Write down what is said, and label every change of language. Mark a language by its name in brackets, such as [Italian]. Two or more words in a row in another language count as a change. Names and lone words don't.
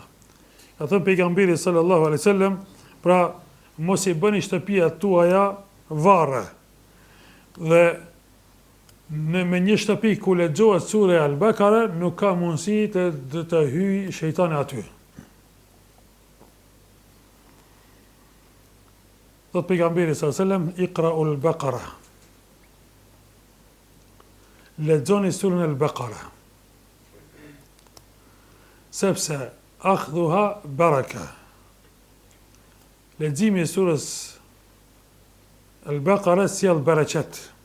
[Albanian] Ka thënë pejgamberi [Arabic] صلى الله عليه وسلم, [Albanian] pra mos i bëni shtëpiat tuaja varre. Dhe me një shtëpi ku lexohet sura Al-Baqara nuk ka mundësi të hyjë shejtani aty. Thot pejgamberi [Arabic] صلى الله عليه وسلم, اقرؤوا البقرة. [Albanian] Lexoni surën Al-Baqara. [Arabic] Sepse أخذها بركة. [Albanian] Leximi i surës Al-Baqara sjell bereqet.